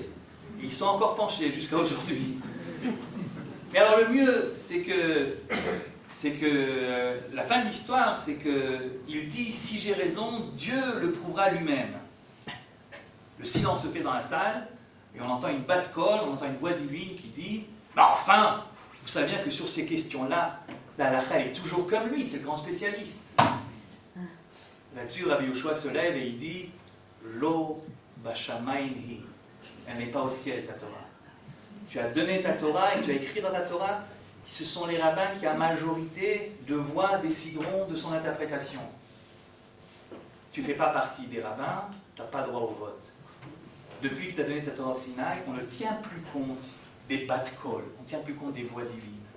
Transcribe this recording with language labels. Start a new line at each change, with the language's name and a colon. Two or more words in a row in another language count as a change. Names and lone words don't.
French: Et ils sont encore penchés jusqu'à aujourd'hui. Mais alors le mieux, c'est que la fin de l'histoire, c'est qu'il dit, si j'ai raison, Dieu le prouvera lui-même. Le silence se fait dans la salle, et on entend une bat-colle, on entend une voix divine qui dit, mais enfin, vous savez bien que sur ces questions-là, la halakha est toujours comme lui, c'est le grand spécialiste. Là-dessus, Rabbi Yehoshua se lève et il dit,
Hebrew: לא בשמים היא.
French: Elle n'est pas au ciel, ta Torah. Tu as donné ta Torah et tu as écrit dans ta Torah, ce sont les rabbins qui, à majorité de voix, décideront de son interprétation. Tu ne fais pas partie des rabbins, tu n'as pas droit au vote. Depuis que tu as donné ta Torah au Sinaï, on ne tient plus compte des bat-kol, on ne tient plus compte des voix divines.